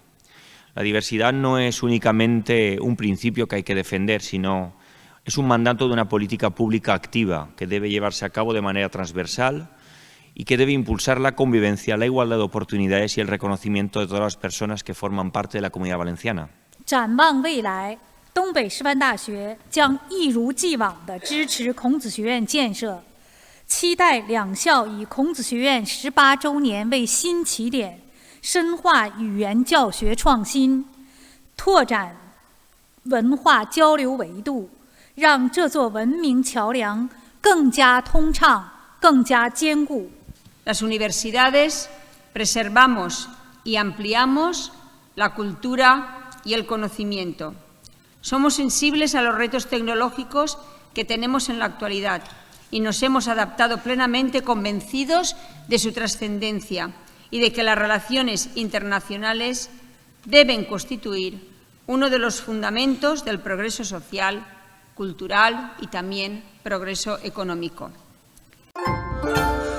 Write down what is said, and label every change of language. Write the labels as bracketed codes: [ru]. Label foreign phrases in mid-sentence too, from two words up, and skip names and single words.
[es] La diversidad no es únicamente un principio que hay que defender, sino es un mandato de una política pública activa que debe llevarse a cabo de manera transversal y que debe impulsar la convivencia, la igualdad de oportunidades y el reconocimiento de todas las personas que forman parte de la comunidad valenciana. [zh] 展望未来，东北师范大学将一如既往地支持孔子学院建设，期待两校以孔子学院18周年为新起点。深化语言教学创新，拓展文化交流维度，让这座文明桥梁更加通畅、更加坚固。 [es] Las universidades preservamos y ampliamos la cultura y el conocimiento. Somos sensibles a los retos tecnológicos que tenemos en la actualidad y nos hemos adaptado plenamente convencidos de su trascendencia y de que las relaciones internacionales deben constituir uno de los fundamentos del progreso social, cultural y también progreso económico.